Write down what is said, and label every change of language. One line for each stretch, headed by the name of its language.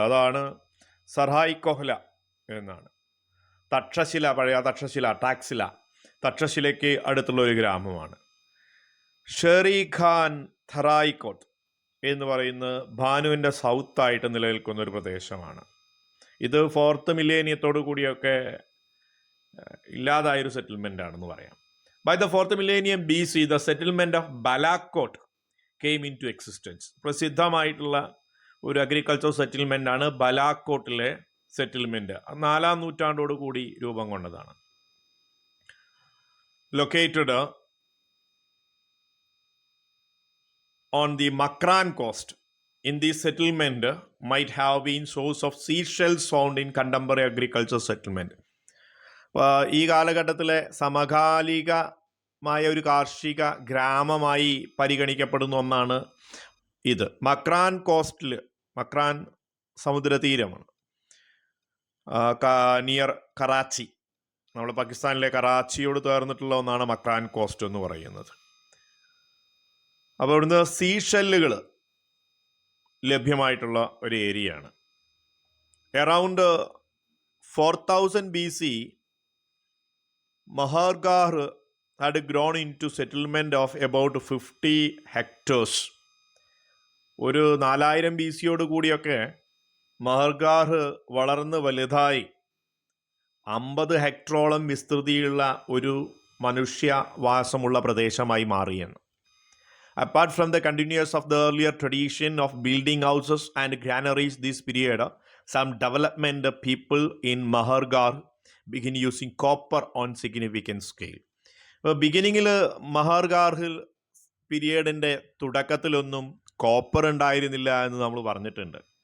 Malayalam: അതാണ് സർഹായ് കൊഹ്ല എന്നാണ്. തക്ഷശില, പഴയ തക്ഷശില, ടാക്സില, തക്ഷശിലയ്ക്ക് അടുത്തുള്ള ഒരു ഗ്രാമമാണ്. ഷെറി ഖാൻ ഥറായിക്കോട്ട് എന്ന് പറയുന്ന ഭാനുവിൻ്റെ സൗത്തായിട്ട് നിലനിൽക്കുന്ന ഒരു പ്രദേശമാണ്. ഇത് 4th മില്ലേനിയത്തോടു കൂടിയൊക്കെ ഇല്ലാതായൊരു സെറ്റിൽമെൻ്റ് ആണെന്ന് പറയാം.
English: By the 4th millennium BC, the settlement of Balakot came into existence.
Malayalam: പ്രസിദ്ധമായിട്ടുള്ള ഒരു അഗ്രികൾച്ചർ സെറ്റിൽമെൻ്റ് ആണ് ബലാക്കോട്ടിലെ സെറ്റിൽമെൻറ്റ്. 4ാം നൂറ്റാണ്ടോട് കൂടി രൂപം കൊണ്ടതാണ്.
English: Located on the Makran coast, in the settlement might have been source of seashells found in contemporary agriculture settlement.
Malayalam: ഈ കാലഘട്ടത്തിലെ സമകാലികമായ ഒരു കാർഷിക ഗ്രാമമായി പരിഗണിക്കപ്പെടുന്ന ഒന്നാണ് ഇത്. മക്രാൻ കോസ്റ്റിൽ, മക്രാൻ സമുദ്രതീരമാണ്, നിയർ കറാച്ചി, നമ്മൾ പാകിസ്ഥാനിലെ കറാച്ചിയോട് ചേർന്നിട്ടുള്ള ഒന്നാണ് മക്രാൻ കോസ്റ്റ് എന്ന് പറയുന്നത്. അപ്പോൾ ഇവിടുന്ന് സീഷെല്ലുകൾ ലഭ്യമായിട്ടുള്ള ഒരു ഏരിയയാണ്.
English: Around 4000 BC, Mahargarh had grown into settlement of about 50 hectares.
Malayalam: ഒരു 4000 BC കൂടിയൊക്കെ മഹർഗാർ വളർന്ന് വലുതായി 50 ഹെക്ടറോളം വിസ്തൃതിയുള്ള ഒരു മനുഷ്യവാസമുള്ള പ്രദേശമായി മാറിയെന്ന്.
English: Apart from the continuance of the earlier tradition of building houses and granaries this period, some development people in Mahargarh begin using copper on significant scale.
Malayalam: ബിഗിനിങ്ങിൽ മഹർഗാർഹിൽ പീരിയഡിൻ്റെ തുടക്കത്തിലൊന്നും copper ഉണ്ടായിരുന്നില്ല എന്ന് നമ്മൾ പറഞ്ഞിട്ടുണ്ട്.